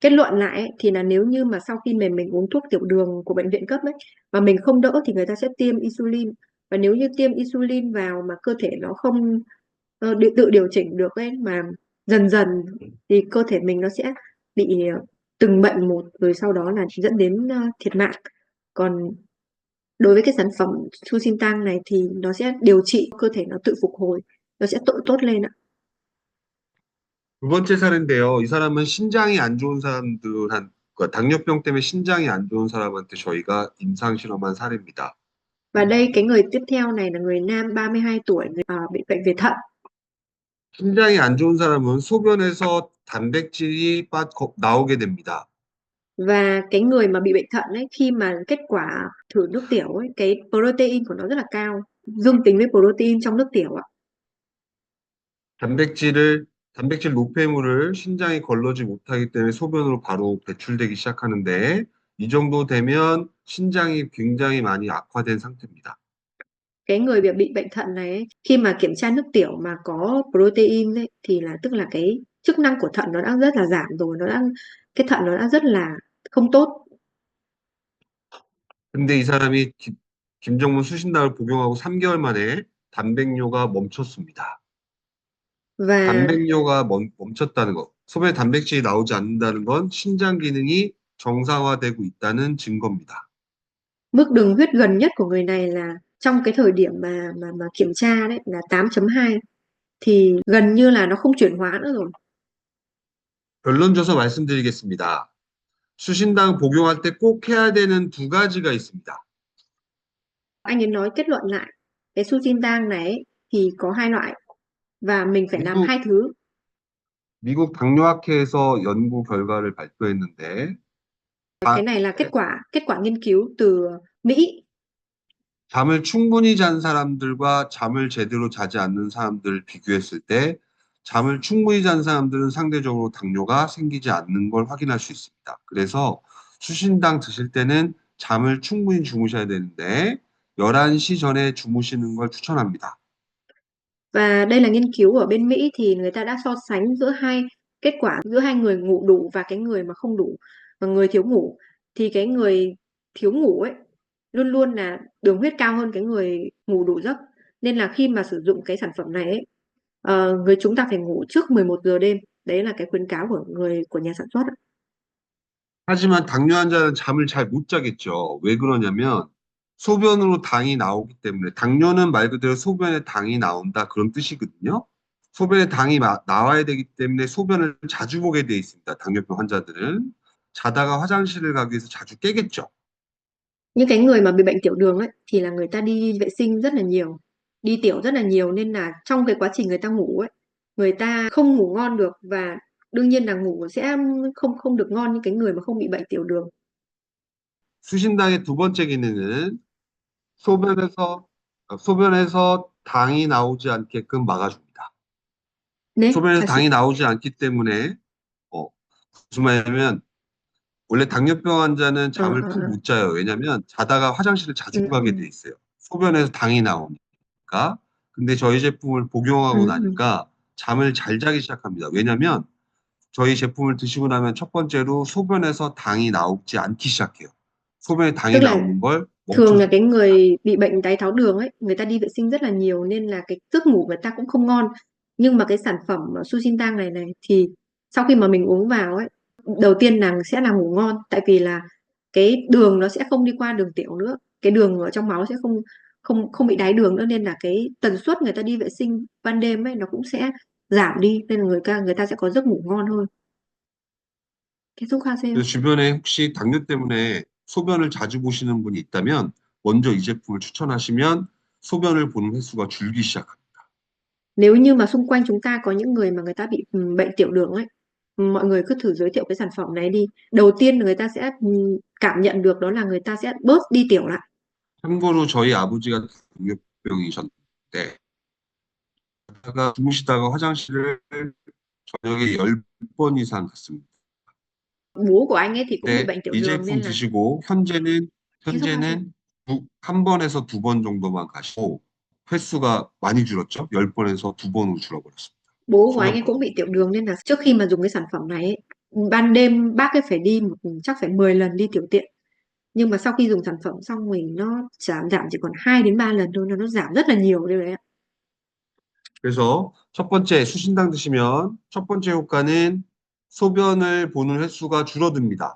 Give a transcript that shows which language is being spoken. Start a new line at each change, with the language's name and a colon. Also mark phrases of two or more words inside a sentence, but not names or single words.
Vietnamese: Kết luận lại ấy, thì là nếu như mà sau khi mình uống thuốc tiểu đường của bệnh viện cấp ấy mà mình không đỡ thì người ta sẽ tiêm insulin, và nếu như tiêm insulin vào mà cơ thể nó không tự điều chỉnh được ấy, mà dần dần thì cơ thể mình nó sẽ bị từng bệnh một, rồi sau đó là dẫn đến thiệt mạng. Còn đối với cái sản phẩm Sushintang này thì nó sẽ điều trị cơ thể nó tự phục hồi, nó sẽ tốt lên ạ.
Korean: 두 번째 사례인데요. 이 사람은 신장이 안 좋은 그러니까 당뇨병 때문에 신장이 안 좋은 사람한테 저희가 임상 실험한 사례입니다.
Vietnamese: Và đây cái người tiếp theo này là người nam 32 tuổi, bị bệnh về thận.
Korean: 신장이 안 좋은 사람은 소변에서 단백질이 나오게 됩니다.
Vietnamese: Và cái người mà bị bệnh thận ấy, khi mà kết quả thử nước tiểu ấy, cái protein của nó rất là cao, dương tính với protein trong nước tiểu ạ.
Korean: 단백질 노폐물을 신장이 걸러지 못하기 때문에 소변으로 바로 배출되기 시작하는데 이 정도 되면 신장이 굉장히 많이 악화된 상태입니다.
Vietnamese: Cái người bị bệnh thận này ấy, khi mà kiểm tra nước tiểu mà có protein ấy, thì là tức là cái chức năng của thận nó đã rất là giảm rồi, cái thận nó đã rất là không tốt.
Korean: 근데 이 사람이 김정문 수신당을 복용하고 3개월 만에 단백뇨가 멈췄습니다.
Vietnamese: Và
Korean: 단백뇨가 멈췄다는 것, 소변에 단백질이 나오지 않는다는 건 신장 기능이 정상화되고 있다는 증거입니다.
Vietnamese: mức đường huyết gần nhất của người này là trong cái thời điểm mà kiểm tra đấy là 8,2, thì gần như là nó không chuyển hóa nữa rồi.
Korean: 결론져서 말씀드리겠습니다. 수신당 복용할 때 꼭 해야 되는 두 가지가 있습니다.
Vietnamese: Anh ấy nói kết luận lại cái Sushintang này ấy, thì có hai loại và mình phải làm
Korean: 미국,
Vietnamese: hai thứ.
Korean: 미국 당뇨학회에서 연구 결과를 발표했는데,
Vietnamese: Cái này là kết quả nghiên cứu từ Mỹ.
Korean: 잠을 충분히 잔 사람들과 잠을 제대로 자지 않는 사람들을 비교했을 때, 잠을 충분히 잔 사람들은 상대적으로 당뇨가 생기지 않는 걸 확인할 수 있습니다. 그래서 수신당 드실 때는 잠을 충분히 주무셔야 되는데, 11시 전에 주무시는 걸 추천합니다.
Vietnamese: Và đây là nghiên cứu ở bên Mỹ, thì người ta đã so sánh kết quả giữa hai người ngủ đủ và cái người mà không đủ, và người thiếu ngủ. Thì cái người thiếu ngủ ấy luôn luôn là đường huyết cao hơn cái người ngủ đủ giấc. Nên là khi mà sử dụng cái sản phẩm này ấy, chúng ta phải ngủ trước 11 giờ đêm. Đấy là cái khuyến cáo của nhà sản xuất ạ.
Korean: 하지만 당뇨 환자는 잠을 잘 못 자겠죠. 왜 그러냐면 소변으로 당이 나오기 때문에 당뇨는 말 그대로 소변에 당이 나온다 그런 뜻이거든요. 소변에 당이 나와야 되기 때문에 소변을 자주 보게 돼 있습니다. 당뇨병 환자들은 자다가 화장실을 가기 위해서 자주 깨겠죠.
Vietnamese: Những cái người mà bị bệnh tiểu đường ấy thì là người ta đi vệ sinh rất là nhiều, đi tiểu rất là nhiều, nên là trong cái quá trình người ta ngủ ấy, người ta không ngủ ngon được, và đương nhiên là ngủ sẽ không không được ngon như cái người mà không bị bệnh tiểu đường.
Korean: 수신당의 두 번째 기능은 소변에서 소변에서 당이 나오지 않게끔 막아줍니다. 네, 소변에서 다시. 당이 나오지 않기 때문에 무슨 말이냐면 원래 당뇨병 환자는 Ờ, 잠을 ờ, 푹 ờ. 못 자요. 왜냐면 자다가 화장실을 Ừ, 자주 가게 돼 ừ, 있어요. 소변에서 당이 나오니까. 근데 저희 제품을 ừ, 복용하고 ừ. 나니까 잠을 잘 자기 시작합니다. 왜냐면 저희 제품을 드시고 나면 첫 번째로 소변에서 당이 나오지 않기 시작해요. 소변에
Vietnamese: Tức
Korean: 당이
Vietnamese: là
Korean: 나오는 걸
Vietnamese: thường là cái
Korean: 멈춰줍니다.
Vietnamese: người bị bệnh đái tháo đường ấy, người ta đi vệ sinh rất là nhiều nên là cái giấc ngủ người ta cũng không ngon. Nhưng mà cái sản phẩm Sushintang này này thì sau khi mà mình uống vào ấy, đầu tiên là sẽ là ngủ ngon, tại vì là cái đường nó sẽ không đi qua đường tiểu nữa, cái đường ở trong máu sẽ không không không bị đái đường nữa, nên là cái tần suất người ta đi vệ sinh ban đêm ấy nó cũng sẽ giảm đi, nên là người ta sẽ có giấc ngủ ngon hơn.
Korean: 계속하세요. 그래서 주변에 혹시 당뇨 때문에 소변을 자주 보시는 분이 있다면 먼저 이 제품을 추천하시면 소변을 보는 횟수가 줄기 시작합니다.
Vietnamese: Nếu như mà xung quanh chúng ta có những người mà người ta bị bệnh tiểu đường ấy, mọi người cứ thử giới thiệu cái sản phẩm này đi. Đầu tiên người ta sẽ cảm nhận được đó là người ta sẽ bớt đi tiểu lại.
Korean: 참고로 저희 아버지가 당뇨병이셨는데 주무시다가 화장실을 저녁에 10번 이상 갔습니다.
Vietnamese: Bố của anh ấy thì cũng bị
Korean: 근데
Vietnamese: bệnh tiểu
Korean: 이
Vietnamese: đường nên
Korean: 제품
Vietnamese: là
Korean: 드시고 현재는 계속하세요. 현재는 한 번에서 두 번 정도만 가시고 횟수가 많이 줄었죠. 10번에서 2번으로 줄어버렸습니다.
Vietnamese: Bố của anh
Korean: 소변
Vietnamese: ấy
Korean: 보는
Vietnamese: cũng bị tiểu đường nên là trước khi mà dùng cái sản phẩm này ấy, ban đêm bác ấy phải đi chắc phải 10 lần đi tiểu tiện, nhưng mà sau khi dùng sản phẩm xong mình nó giảm chỉ còn 2 đến 3 lần thôi, nó giảm rất là nhiều điều đấy ạ.
Korean: 그래서 첫 번째 수신당 드시면 첫 번째 효과는 소변을 보는 횟수가 줄어듭니다.